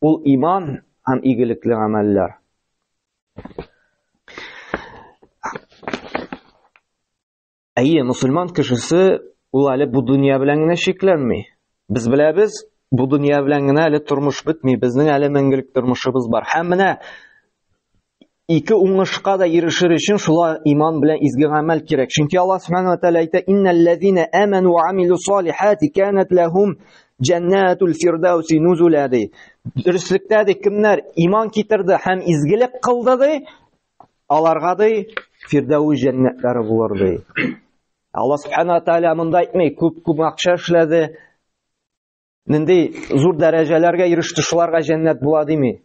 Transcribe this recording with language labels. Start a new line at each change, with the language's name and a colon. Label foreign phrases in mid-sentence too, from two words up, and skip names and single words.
Tatar: ул иман һәм игелекле гамәлләр. Әйе, мусульман кешесе ул әле бу дөнья белән генә шикләнми. Без беләбез, бу дөнья белән генә әле тормыш бетми, безнең әле мәңгелек тормышыбыз бар. Һәм менә ике уңышка да ирешер өчен шулай иман белән изге гамәл кирәк.
Arabic: Чөнки Аллаһ سبحانه وتعالى әйтә: "إن الذين آمنوا وعملوا الصالحات كانت لهم جنات الفردوس نزلا."
Tatar: Дөреслекдә дә кемнәр иман китерде һәм изгелек кылды ди, аларга ди фирдауи җәннәтләре булыр ди. Аллаһ
Arabic: سبحانه وتعالى
Tatar: монда әйтмәй, күп акча эшләде, нинди зур дәрәҗәләргә иреште, шуларга җәннәт була дими.